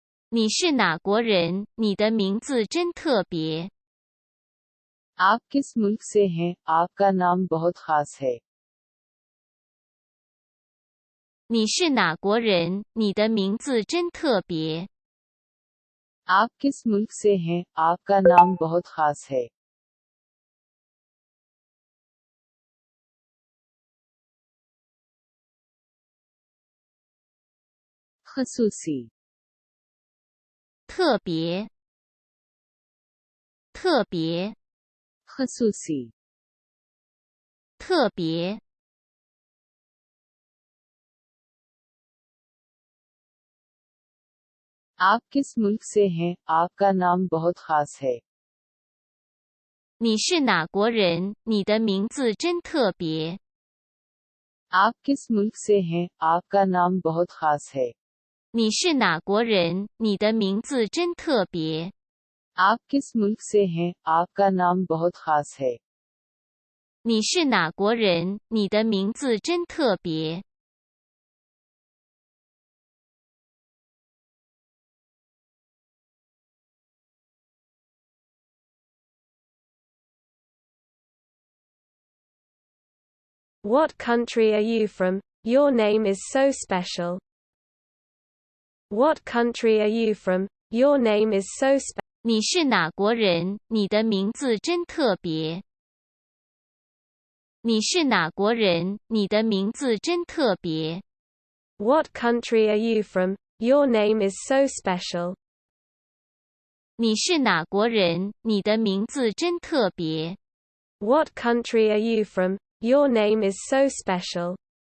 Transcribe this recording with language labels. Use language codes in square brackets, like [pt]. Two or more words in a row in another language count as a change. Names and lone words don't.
[zh] 你是哪国人？你的名字真特别。 [ur] آپ کس ملک سے ہیں؟ آپ کا نام بہت خاص ہے. [zh] 你是哪国人？你的名字真特别。 [ur] آپ کس ملک سے ہیں؟ آپ کا نام بہت خاص ہے. खसूसी [zh] 特别，特别， [ur] खसूसी [zh] 特别。 [ur] آپ کس ملک سے ہیں? آپ کا نام بہت خاص ہے. [zh] 你是哪国人？你的名字真特别。 [ur] آپ کس ملک سے ہیں؟ آپ کا نام بہت خاص ہے. [zh] 你是哪国人？你的名字真特别。 [ur] آپ کس ملک سے ہیں؟ آپ کا نام بہت خاص ہے. [zh] 你是哪国人？你的名字真特别。 [en] What country are you from? Your name is so special. What country are you from? Your name is so special. [zh] 你是哪国人？你的名字真特别。你是哪国人？你的名字真特别。 [en] What country are you from? Your name is so special. [zh] 你是哪国人？你的名字真特别。 [en] What country are you from? Your name is so special.